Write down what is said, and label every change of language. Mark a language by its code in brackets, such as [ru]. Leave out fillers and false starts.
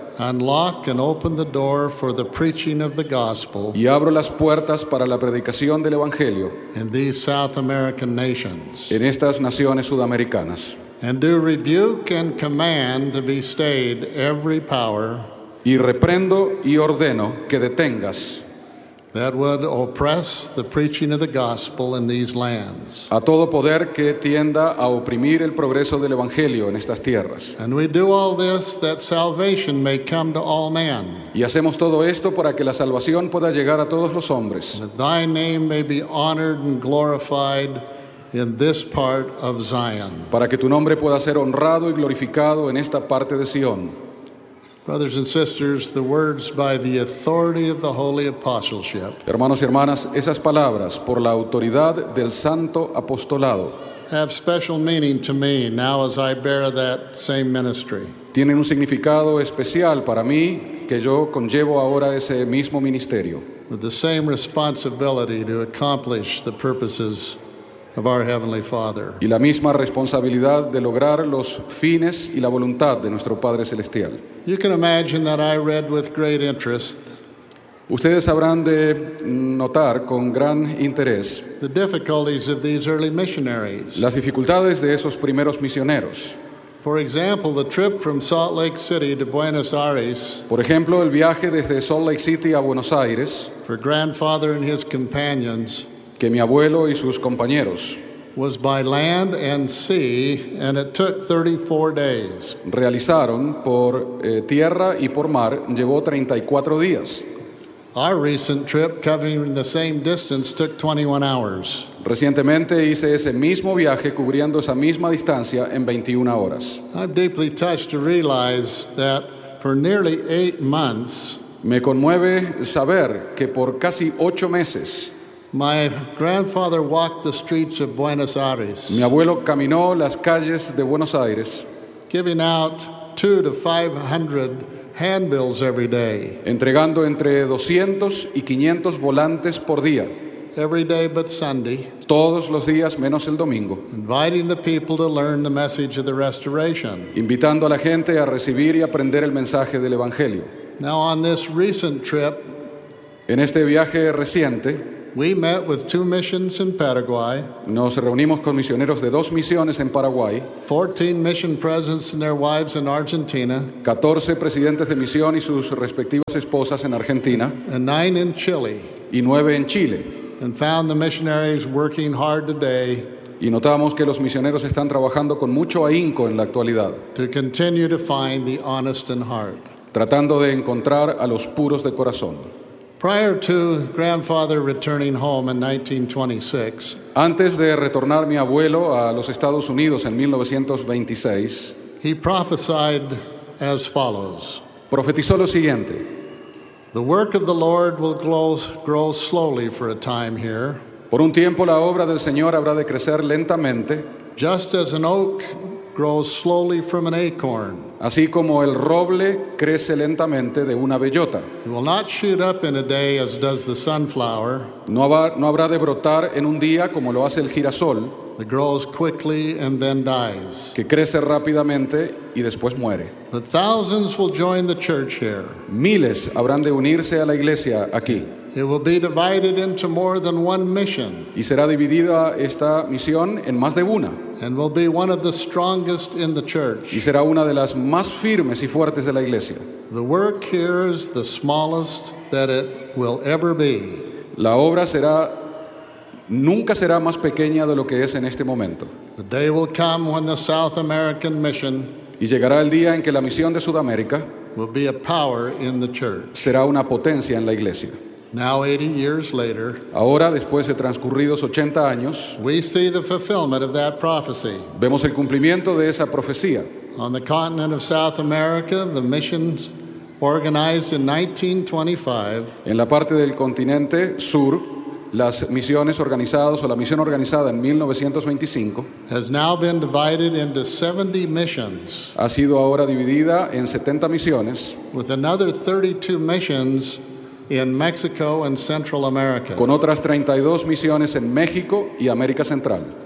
[en] and lock and open the door for the preaching of the gospel, [es] y abro las puertas para la predicación del evangelio, [en] in these South American nations, [es] en estas naciones sudamericanas, [en] and do rebuke and command to be stayed every power, [es] y reprendo y ordeno que detengas, [en] that would oppress the preaching of the gospel in these lands. [es] A todo poder que tienda a oprimir el progreso del evangelio en estas tierras. [en] And we do all this that salvation may come to all men. [es] Y hacemos todo esto para que la salvación pueda llegar a todos los hombres. [en] That thy name may be honored and glorified in this part of Zion. [es] Para que tu nombre pueda ser honrado y glorificado en esta parte de Sion. [en] Brothers and sisters, the words by the authority of the Holy Apostleship. [es] Hermanos y hermanas, esas palabras por la autoridad del Santo Apostolado. [en] Have special meaning to me now as I bear that same ministry. [es] Tienen un significado especial para mí que yo conllevo ahora ese mismo ministerio. [en] With the same responsibility to accomplish the purposes of our Heavenly Father. [es] Y la misma responsabilidad de lograr los fines y la voluntad de nuestro Padre Celestial. [en] You can imagine that I read with great interest. [es] Ustedes habrán de notar con gran interés [en] the difficulties of these early missionaries. [es] Las dificultades de esos primeros misioneros. [en] For example, the trip from Salt Lake City to Buenos Aires. [es] Por ejemplo, el viaje desde Salt Lake City a Buenos Aires. [en] For grandfather and his companions. [es] Que mi abuelo y sus compañeros. [en] Was by land and sea, and it took 34 days. [es] Realizaron por tierra y por mar, llevó 34 días. [en] Our recent trip, covering the same distance, took 21 hours. [es] Recientemente hice ese mismo viaje, cubriendo esa misma distancia, en 21 horas. [en] I'm deeply touched to realize that for nearly 8 months, [es] me conmueve saber que por casi 8 meses, [en] my grandfather walked the streets of Buenos Aires. [es] Mi abuelo caminó las calles de Buenos Aires. [en] Giving out 200 to 500 handbills every day. [es] Entregando entre 200 y 500 volantes por día. [en] Every day but Sunday. [es] Todos los días menos el domingo. [en] Inviting the people to learn the message of the restoration. [es] Invitando a la gente a recibir y aprender el mensaje del evangelio. [en] Now on this recent trip. [es] En este viaje reciente. [en] We met with 2 missions in Paraguay. [es] Nos reunimos con misioneros de 2 misiones en Paraguay. [en] 14 mission presidents and their wives in Argentina. [es] 14 presidentes de misión y sus respectivas esposas en Argentina. [en] And 9 in Chile. [es] Y 9 en Chile. [en] And found the missionaries working hard today. [es] Y notamos que los misioneros están trabajando con mucho ahínco en la actualidad. [en] To continue to find the honest in heart. [es] Tratando de encontrar a los puros de corazón. [en] Prior to grandfather returning home in 1926, [es] antes de retornar mi abuelo a los Estados Unidos en 1926, [en] he prophesied as follows. [es] Profetizó lo siguiente. [en] The work of the Lord will grow slowly for a time here. [es] Por un tiempo la obra del Señor habrá de crecer lentamente. [en] Just as an oak grows slowly from an acorn. [es] Así como el roble crece lentamente de una bellota. [en] It will not shoot up in a day as does the sunflower. [es] No habrá de brotar en un día como lo hace el girasol. [en] It grows quickly and then dies. [es] Que crece rápidamente y después muere. [en] But thousands will join the church here. [es] Miles habrán de unirse a la iglesia aquí. [en] It will be divided into more than one mission. [es] Y será dividida esta misión en más de una. [en] And will be one of the strongest in the church. [es] Y será una de las más firmes y fuertes de la iglesia. [en] The work here is the smallest that it will ever be. [es] La obra será, nunca será más pequeña de lo que es en este momento. [en] The day will come when the South American mission, [es] y llegará el día en que la misión de Sudamérica [en] will be a power in the church. [es] Será una potencia en la iglesia. [en] Now 80 years later, [es] ahora después de transcurridos 80 años, [en] we see the fulfillment of that prophecy. [es] Vemos el cumplimiento de esa profecía. [en] On the continent of South America, the missions organized in 1925. [es] En la parte del continente sur, las misiones organizadas o la misión organizada en 1925 [en] has now been divided into 70 missions. [es] Ha sido ahora dividida en 70 misiones. [en] With another 32 missions in Mexico and Central America. [es] Con otras 32 misiones en México y América Central.